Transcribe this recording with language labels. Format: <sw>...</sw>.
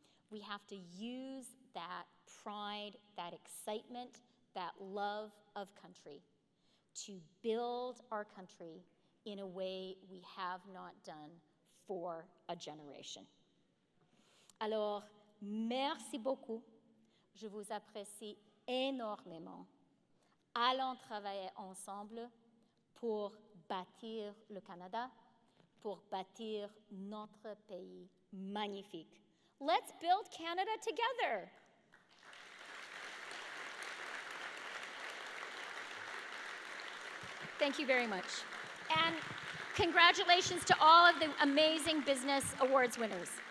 <en>We have to use that pride, that excitement, that love of country to build our country in a way we have not done for a generation.</en> <fr>Alors, merci beaucoup. Je vous apprécie énormément. Allons travailler ensemble pour bâtir le Canada, pour bâtir notre pays magnifique.</fr> <en>Let's build Canada together. Thank you very much. And congratulations to all of the amazing business awards winners.</en>